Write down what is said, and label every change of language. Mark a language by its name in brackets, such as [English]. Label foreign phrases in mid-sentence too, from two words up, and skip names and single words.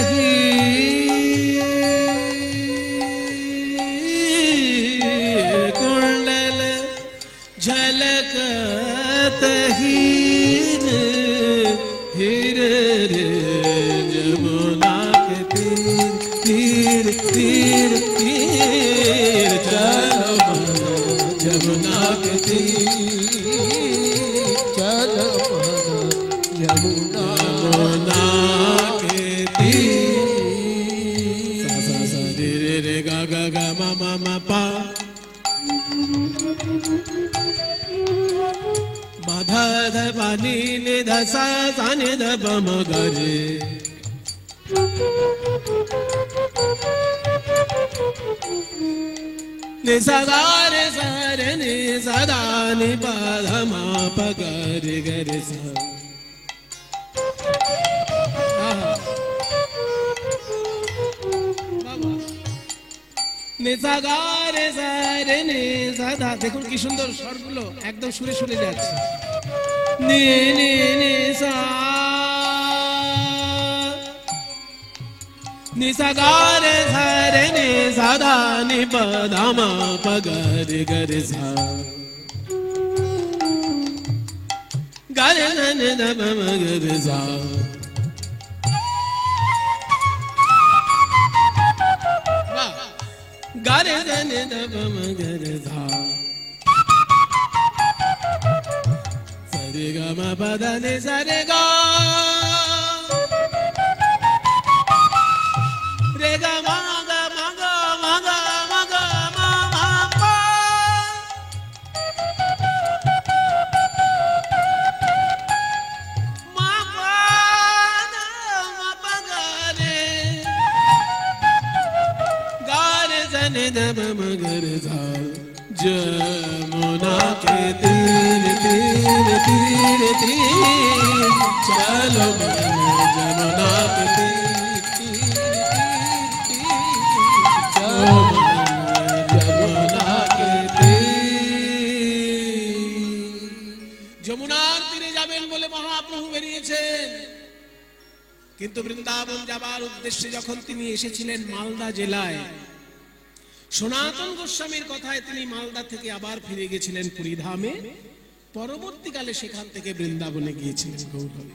[Hindi] हीर कुंडल झलकत हीर हीर रे जमुना के तीर तीर तीर चलो जमुना के तीर चलो जमुना के तीर। सा सा रे रे रे गा गा गा मा मा मा पा मा धा धा पा नी नि धा सा सा नि धा प म ग रे। नि सा गा रे सा रे नि सा दा नि पा धा मा प ग रे ग रे सा। [Bangla] নিসা গা রে সা রে নি সা দা। দেখুন কি সুন্দর স্বরগুলো একদম সুরে সুরে যাচ্ছে। নি নি নি সা নিসা গা রে সা রে নি সা দা নি প ধা মা প গ রে গ রে সা। গা রে না নি ধা প ম গ রে সা। [Hindi] गा रे ध नि ध प म ग रे धा। सा रे ग म प ध नि सा रे गा रे ग म ग म ग म ग म ग म म प म प ध म प ग रे गा रे ध नि ध प म ग रे धा। जमुना के तीर तीर तीर तीर चलो जमुना के तीर तीर तीर चलो जमुना के तीर। [Bangla] যমুনার তীরে যাবেন বলে মহাপ্রভু বেরিয়েছেন, কিন্তু বৃন্দাবন যাবার উদ্দেশ্যে যখন তিনি এসেছিলেন মালদা জেলায়, সনাতন গোস্বামীর কথায় তিনি মালদা থেকে আবার ফিরে গেছিলেন পুরী ধামে, পরবর্তীকালে সেখান থেকে বৃন্দাবনে গিয়েছিলেন গৌরহরি।